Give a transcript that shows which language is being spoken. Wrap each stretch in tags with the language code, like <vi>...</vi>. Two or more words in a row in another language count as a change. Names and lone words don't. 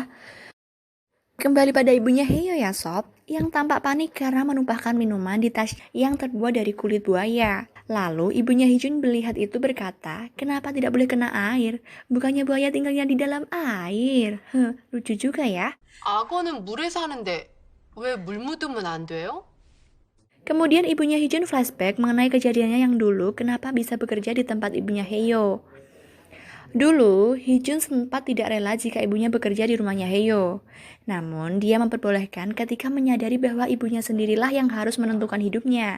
<id>Kembali pada ibunya Heyo ya sob, yang tampak panik karena menumpahkan minuman di tas yang terbuat dari kulit buaya. Lalu ibunya Hijun melihat itu berkata, kenapa tidak boleh kena air? Bukannya buaya tinggalnya di dalam air. Lucu juga ya.</id> <ko>악어는 물에 사는데 왜 물 묻으면 안 돼요?</ko> <id>Kemudian ibunya Hijun flashback mengenai kejadiannya yang dulu kenapa bisa bekerja di tempat ibunya Heyo. Dulu, Hijun sempat tidak rela jika ibunya bekerja di rumahnya Heyo. Namun, dia memperbolehkan ketika menyadari bahwa ibunya sendirilah yang harus menentukan hidupnya.</id>